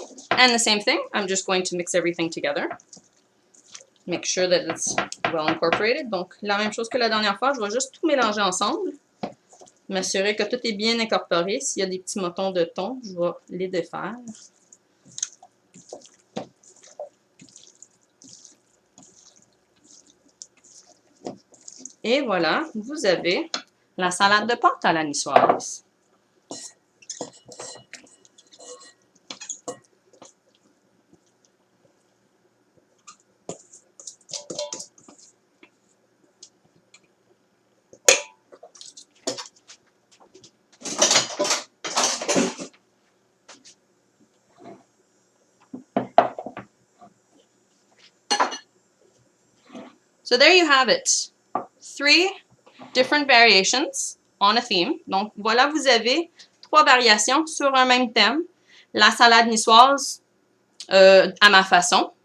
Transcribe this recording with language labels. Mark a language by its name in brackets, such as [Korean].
[English] And the same thing, I'm just going to mix everything together. Make sure that it's well incorporated. [French] Donc, la même chose que la dernière fois, je vais juste tout mélanger ensemble. M'assurer que tout est bien incorporé. S'il y a des petits motons de thon, je vais les défaire. Et voilà, vous avez la salade de pâte à la niçoise. [English] So there you have it. 3 different variations on a theme. [French] Donc voilà, vous avez 3 variations sur un même thème. La salade niçoise à ma façon.